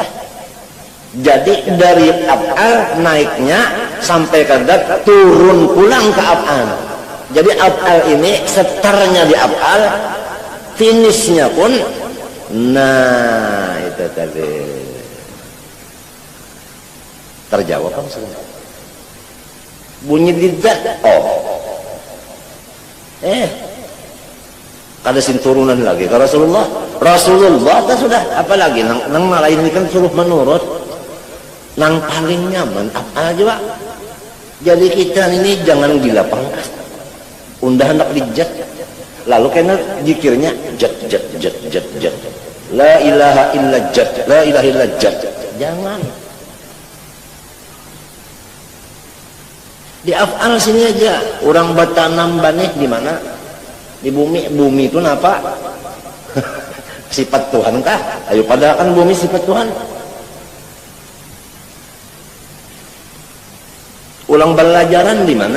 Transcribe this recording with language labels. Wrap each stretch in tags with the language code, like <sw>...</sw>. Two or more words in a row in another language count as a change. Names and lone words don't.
<bjn>Jadi dari af'al naiknya sampai ke dat, turun pulang ke af'al. Jadi af'al ini setarnya di af'al, finishnya pun, nah itu tadi terjawab kan sebenarnya. Bunyi di dat, oh, kada sin turunan lagi ke Rasulullah. Rasulullah tak sudah, apalagi nang lain ini kan suruh menurut. Nang paling nyaman apa aja Pak. Jadi kita ini jangan gila pangkas, undah hendak dijat, lalu kena zikirnya jat jat jat jat jat,</bjn> <ar>لا إله إلا ذات, لا إله إلا ذات.</ar> <bjn>Jangan di af'al sini aja. Orang bertanam banih di mana? Di bumi. Bumi itu apa? Sifat Tuhan kah? Ayo padahal kan bumi sifat Tuhan. Ulang belajaran di mana?</bjn>